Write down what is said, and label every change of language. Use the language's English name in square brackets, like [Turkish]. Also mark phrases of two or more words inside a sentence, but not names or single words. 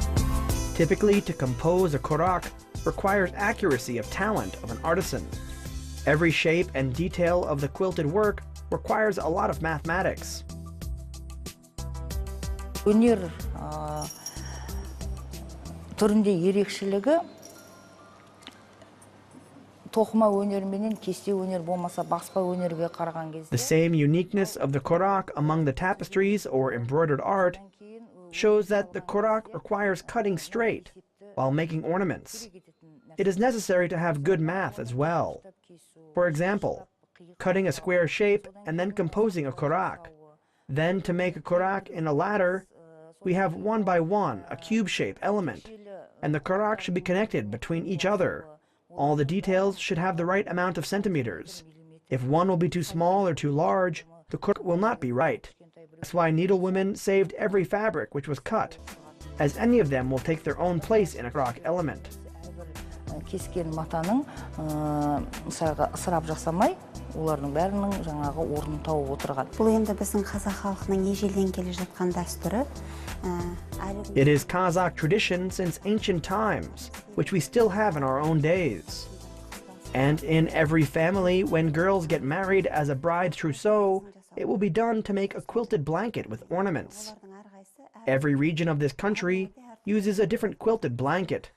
[English] Typically, to compose a Kurak requires accuracy of talent of an artisan. Every shape and detail of the quilted work requires a lot of mathematics. [Kazakh] Өнер түрінде ерекшелігі тоқыма өнер менен кесте өнер болмаса баспа өнерге қараған кезде. [English] The same uniqueness of the Kurak among the tapestries or embroidered art shows that the Kurak requires cutting straight while making ornaments. It is necessary to have good math as well. For example, cutting a square shape and then composing a Kurak. Then to make a Kurak in a ladder, we have one by one a cube-shaped element, and the Kurak should be connected between each other. All the details should have the right amount of centimeters. If one will be too small or too large, the Kurak will not be right. That's why needlewomen saved every fabric which was cut, as any of them will take their own place in a Kurak element. [Kazakh] Кескен матаның мысалға ысырап жасамай, олардың бәрінің жаңағы орнын тауып отырған. Бұл енді біздің қазақ халқының ежелден келе жатқан дәстүрі. [English] It is Kazakh tradition since ancient times, which we still have in our own days. And in every family, when girls get married as a bride's trousseau, it will be done to make a quilted blanket with ornaments. Every region of this country uses a different quilted blanket.